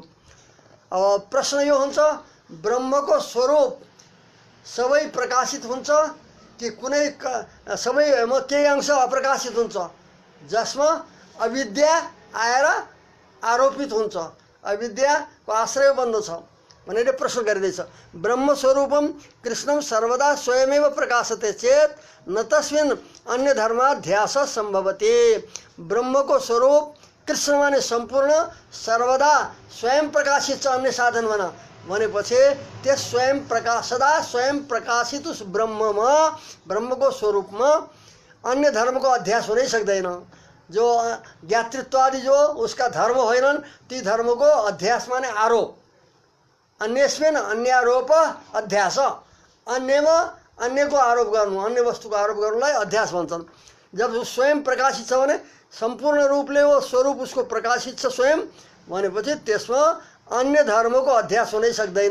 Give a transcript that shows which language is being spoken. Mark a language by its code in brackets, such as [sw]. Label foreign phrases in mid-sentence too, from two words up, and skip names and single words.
[ne] अब प्रश्न यो हुन्छ, ब्रह्मको स्वरूप सबै प्रकाशित हुन्छ कि कुनै सबैमा केही अंश अप्रकाशित हुन्छ जसमा अविद्या आएर आरोपित हुन्छ, अविद्याको आश्रय बन्दछ भनेर प्रश्न गरिँदैछ। [sa] ब्रह्मस्वरूपम कृष्णम सर्वदा स्वयमेव प्रकाशते चेत न तस्मिन् अन्य धर्माध्यास सम्भवते। [ne] ब्रह्मको स्वरूप कृष्ण माने सम्पूर्ण सर्वदा स्वयं प्रकाशित छ, अन्य साधन भनेपछि त्यस स्वयं प्रकाश सदा स्वयं प्रकाशित उस ब्रह्ममा, ब्रह्मको स्वरूपमा अन्य धर्मको अध्यास हुनै सक्दैन। जो ज्ञातृत्व आदि जो उसका धर्म होइनन् ती धर्मको अध्यास माने आरोप। [sa] अन्यस्मिन् अन्यारोप अध्यास, [ne] अन्यमा अन्यको आरोप गर्नु, अन्य वस्तुको आरोप गर्नुलाई अध्यास भन्छन्। जब स्वयं प्रकाशित छ भने सम्पूर्ण रूपले वो स्वरूप उसको प्रकाशित छ स्वयं भनेपछि त्यसमा अन्य धर्मको अध्यास हुनै सक्दैन।